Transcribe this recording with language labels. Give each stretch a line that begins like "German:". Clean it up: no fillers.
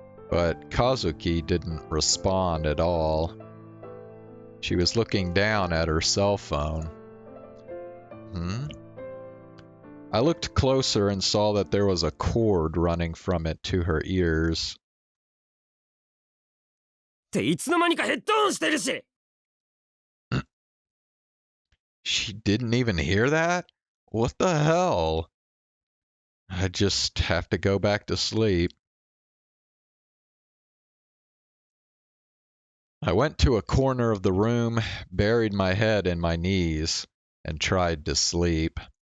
English: But Kazuki didn't respond at all. She was looking down at her cell phone. I looked closer and saw that there was a cord running from it to her ears.
Japanese: っていつの間にかヘッドオンしてるし。
English: She didn't even hear that? What the hell? I just have to go back to sleep. I went to a corner of the room, buried my head in my knees, and tried to sleep.